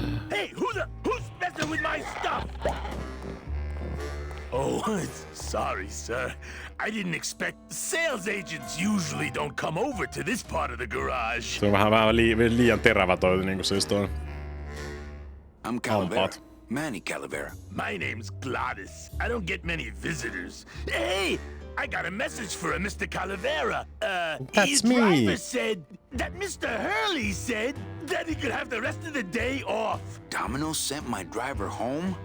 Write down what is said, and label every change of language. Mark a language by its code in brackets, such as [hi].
[en] Hey, who's messing with my stuff? Oh, sorry, sir. I didn't expect sales agents usually don't come over to this part of the garage. [fi] Se on vähän liian terävä toi niinku siis toi. [en] I'm Calavera. Manny Calavera. My name's Gladys. I don't get many visitors. Hey, I got a message for a Mr. Calavera. That's his me. driver said that Mr. Hurley said that he could have the rest of the day off. Domino sent my driver home?